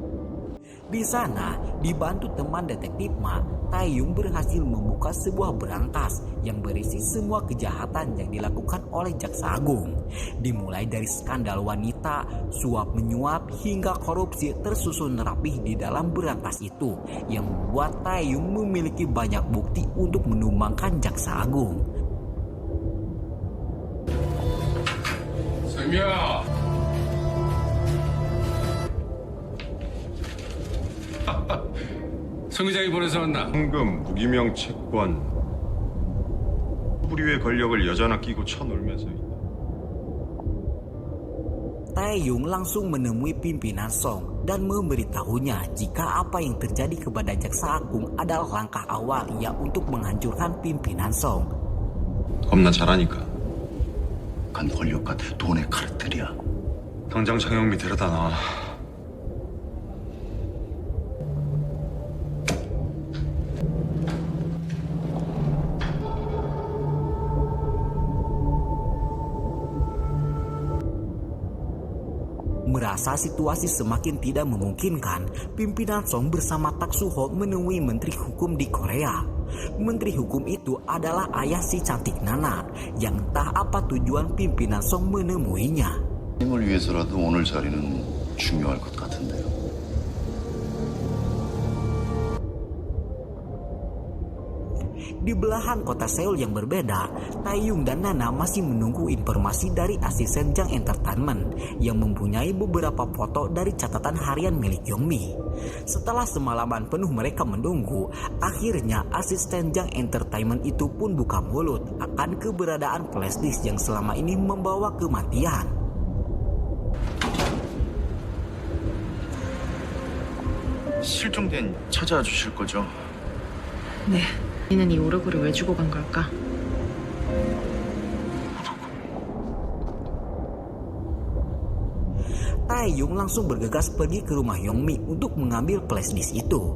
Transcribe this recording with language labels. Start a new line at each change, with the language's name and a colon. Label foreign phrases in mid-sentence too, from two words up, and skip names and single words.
Indonesian: Di sana, dibantu teman detektif Ma, Taeyong berhasil membuka sebuah berangkas yang berisi semua kejahatan yang dilakukan oleh Jaksa Agung. Dimulai dari skandal wanita, suap menyuap, hingga korupsi tersusun rapih di dalam berangkas itu yang membuat Taeyong memiliki banyak bukti untuk menumbangkan Jaksa Agung.
Korean: 성미야. 성 의장이 보내서 왔나? 현금, 무기명 채권, 뿌리의 권력을 여자나 끼고 쳐놀면서 있다.
Indonesian: Taeyong langsung menemui pimpinan Song dan memberitahunya jika apa yang terjadi kepada Jaksa Agung adalah langkah awal ia untuk menghancurkan pimpinan Song.
Korean: 겁나 잘하니까. 간 권력과 돈의 카르텔이야. 당장 장영미 데려다 놔.
Indonesian: Merasa situasi semakin tidak memungkinkan, pimpinan Song bersama Tak Suho menemui Menteri Hukum di Korea. Menteri Hukum itu adalah ayah si cantik Nana, yang entah apa tujuan pimpinan Song menemuinya.
Korean: 힘을 위해서라도 오늘 자리는 중요할 것 같은데요.
Indonesian: Di belahan kota Seoul yang berbeda, Taeyong dan Nana masih menunggu informasi dari asisten Jang Entertainment yang mempunyai beberapa foto dari catatan harian milik Yongmi. Setelah semalaman penuh mereka menunggu, akhirnya asisten Jang Entertainment itu pun buka mulut akan keberadaan flashdisk yang selama ini membawa kematian.
Korean: 실종된 찾아와 주실 거죠? 네. 니는 이 오르골을 왜 주고 간 걸까?
Indonesian: Taeyong langsung bergegas pergi ke rumah Yongmi untuk mengambil flashdisk itu.